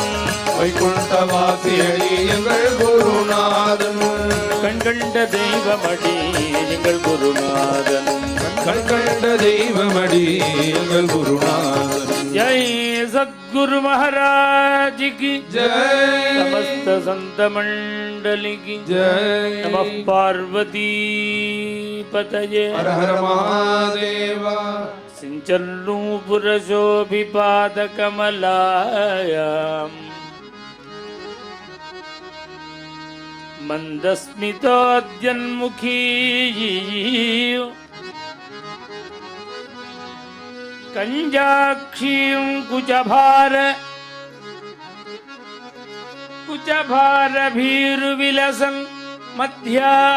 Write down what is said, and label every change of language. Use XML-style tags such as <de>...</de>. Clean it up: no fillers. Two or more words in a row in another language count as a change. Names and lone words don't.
<ta>வைகுண்டவாசியடி எங்கள் குருநாதன் கண்கண்ட தெய்வமடி எங்கள் குருநாதன் கண்கண்ட தெய்வமடி எங்கள் குருநாதன்</ta> <hi>जय सद्गुरु महाराज की ஜெய் समस्त संत मंडली की जय</hi> <sa>नमः पार्वती पतये हर हर महादेवा सिंचन्नूपुर शोभिपाद कमलायाम मंदस्मितोद्यन्मुखी कंजाक्षीं कुचभार भीरुविलसन् मध्या</sa>